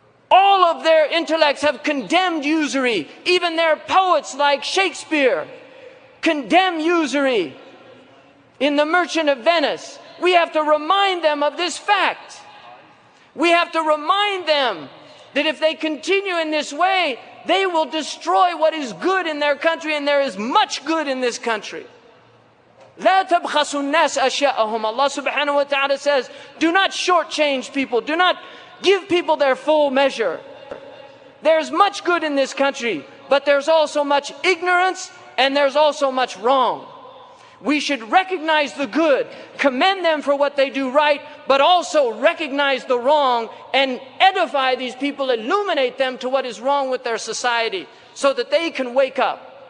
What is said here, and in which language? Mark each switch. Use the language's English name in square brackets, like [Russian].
[English] All of their intellects have condemned usury. Even their poets like Shakespeare condemn usury in The Merchant of Venice. We have to remind them of this fact. We have to remind them that if they continue in this way, they will destroy what is good in their country, and there is much good in this country. [Arabic] لا تبخسوا الناس أشياءهم. [English] Allah subhanahu wa ta'ala says, do not shortchange people, do not give people their full measure. There's much good in this country, but there's also much ignorance and there's also much wrong. We should recognize the good, commend them for what they do right, but also recognize the wrong and edify these people, illuminate them to what is wrong with their society so that they can wake up.